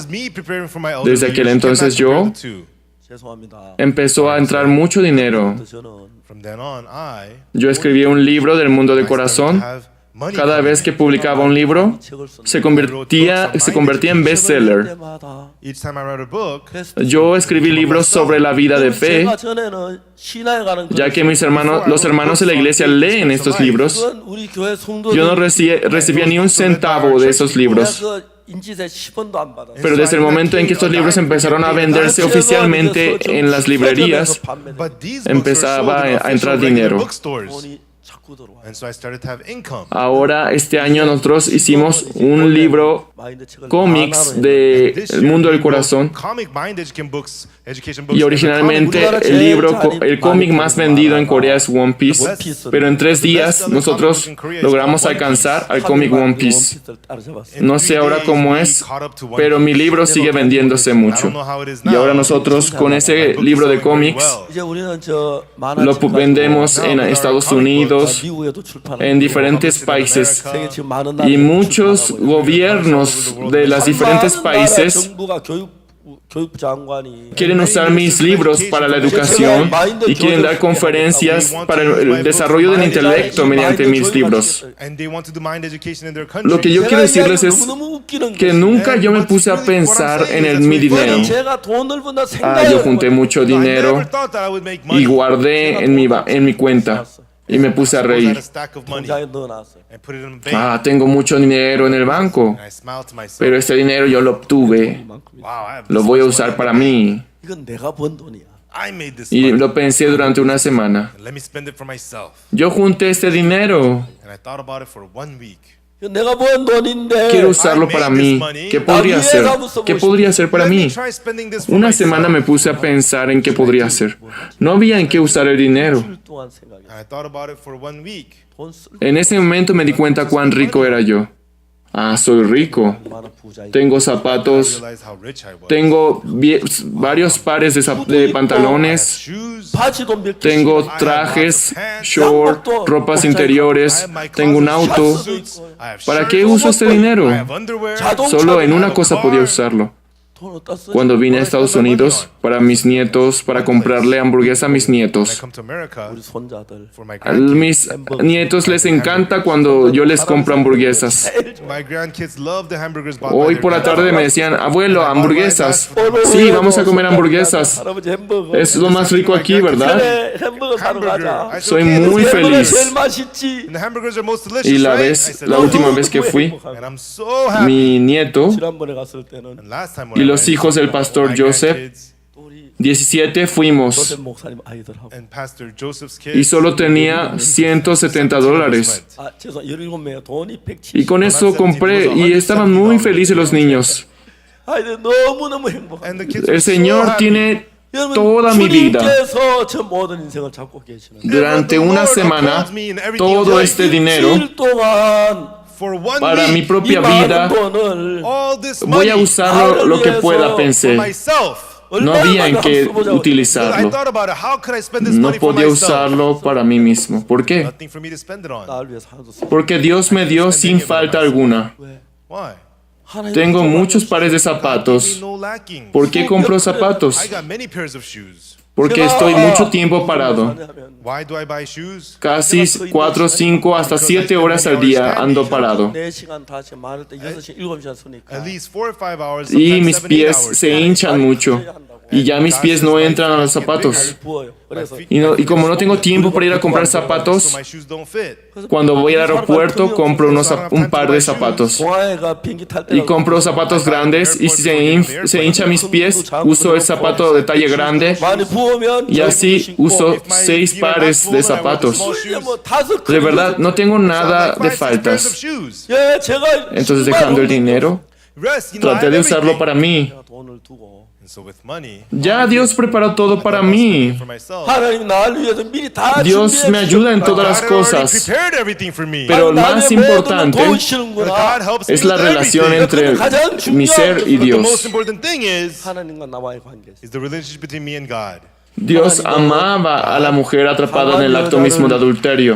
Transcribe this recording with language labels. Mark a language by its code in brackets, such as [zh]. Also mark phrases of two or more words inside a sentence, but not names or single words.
[es] Desde aquel entonces empezó a entrar mucho dinero. Yo escribí un libro del mundo de corazón [en] money [es] Cada [en] coming [es] vez [en] in. [es] que publicaba un libro, se convertía en bestseller. [ko] 때마다 [en] Each time I read a book, [es] Yo escribí libros sobre la vida de fe, [ko] 제가 전에는 신화에 관한 [es] ya que los hermanos de la iglesia leen estos libros. [ko] 그건 우리 교회 성도들이 [es] Yo no recibía ni un centavo de esos libros. [ko] 그 인지세 10원도 안 받았어요. [es] Pero desde el momento en que estos libros empezaron a venderse oficialmente en las librerías, [en] but these books [es] empezaba [en] were sold in [es] a entrar [en] official regular [es] dinero. [en] bookstores. [ko] 돈이 자꾸 들어와요. [en] And so I started to have income. [es] Ahora, este año, nosotros hicimos un libro [ko] 마인드 책을 [es] cómics [ko] 만화로 [es] de [en] This [es] El [en] year, [es] Mundo [en] we [es] del [en] wrote [es] Corazón. [en] comic mind education books [es] Y originalmente el cómic más vendido en Corea es One Piece, pero en 3 días nosotros logramos alcanzar al cómic One Piece. No sé ahora cómo es, pero mi libro sigue vendiéndose mucho. Y ahora nosotros con ese libro de cómics [ko] 이제 우리는 저 만화 [es] lo [ko] 책까지 [es] vendemos en Estados Unidos, [ko] 미국에도 출판하고 [es] en diferentes países. [ko] 세계 지금 많은 [es] Y [ko] 나라에 [es] muchos gobiernos de los diferentes países [ko] 정부가 교육부 장관이 [es] quieren usar mis libros para la educación y quieren dar conferencias para el desarrollo del intelecto mediante mis libros. Lo que yo quiero decirles es que nunca yo me puse a pensar en mi dinero. Yo junté mucho dinero y guardé en mi cuenta y me puse a reír. Tengo mucho dinero en el banco, pero este dinero yo lo obtuve. Lo voy a usar para mí. [ko] 이건 내가 번 돈이야. [es] Y lo pensé durante una semana. Yo junté este dinero. [ko] 이건 내가 번 돈인데 [es] Quiero usarlo para mí. ¿Qué podría hacer? ¿Qué podría hacer para mí? Una semana me puse a pensar en qué podría hacer. No había en qué usar el dinero. [ko] 일 동안 생각해. 돈 쓸 [es] En ese momento me di cuenta cuán rico era yo. Soy rico. [ko] 만한 부자이. [es] Tengo zapatos. Tengo varios pares de pantalones. [ko] 바지도 몇 개. [es] Tengo trajes, short, ropas interiores. Tengo un auto. ¿Para qué uso este dinero? Solo en una cosa podía usarlo. [ko] 돈 어디다 쓰지? [es] Cuando vine a Estados Unidos, para mis nietos, para comprarle hamburguesa a mis nietos. [ko] 우리 손자들. [es] A mis nietos les encanta cuando yo les compro hamburguesas. Hoy por la tarde me decían, abuelo, hamburguesas. Sí, vamos a comer hamburguesas. [ko] 할아버지 햄버거. [es] Es lo más rico aquí, ¿verdad? [ko] 그래, 햄버거 사러 가자. [es] Soy muy [ko] 햄버거 [es] feliz. [ko] 제일 맛있지. [es] Y la última vez que fui, mi nieto [ko] 지난번에 갔을 때는 [es] y los hijos del pastor Joseph, [ko] 우리 [es] 17 fuimos, [ko] 조셉 목사님 아이들하고 [es] y solo tenía $170. [ko] 죄송 17명 돈이 170. [es] Y con eso compré y estaban muy felices los niños. [ko] 아이들 너무너무 행복해. [es] El Señor tiene [ko] 여러분, [es] toda mi vida. [ko] 주님께서 저 모든 인생을 잡고 계시는 [es] Durante una semana, todo este dinero [ko] 일 동안 [es] para mi [ko] 이 [es] propia [ko] 많은 [es] vida [ko] 돈을 [es] voy a usarlo lo que pueda, pensé. No había en qué utilizarlo. No podía usarlo para mí mismo. ¿Por qué? [ko] 나를 위해서 하나도 쓰. [es] Porque Dios me dio sin falta alguna. [ko] 하나님 [es] Tengo muchos pares de zapatos. ¿Por qué compro zapatos? Porque estoy mucho tiempo parado. Casi 4, 5, hasta 7 horas al día ando parado. [ko] 4시간 다시 많을 때 6시간 7시간 쓰니까 [es] Y mis pies se hinchan mucho. Y ya mis pies no entran a los zapatos. [ko] 부어요. 그래서 [es] Y como no tengo tiempo para ir a comprar zapatos, cuando voy al aeropuerto compro un par de zapatos. [ko] 공항에가 비행기 탈 때 [es] Y compro zapatos grandes y si se hinchan mis pies, uso el zapato de talla grande [ko] 많이 부으면 [es] y así uso 6 pares de zapatos. De verdad, no tengo nada de faltas. [ko] 예, 제가 [es] Entonces, dejando el dinero, traté de usarlo para mí. [ko] 돈을 두고 [es] Ya Dios preparó todo para mí. [ko] 하나님 나를 위해서 미리 다 [es] Dios me ayuda en todas las cosas. Pero lo más importante es la relación entre mi ser y Dios. [ko] 하나님과 나와의 관계. [es] Dios amaba a la mujer atrapada en el acto mismo de adulterio.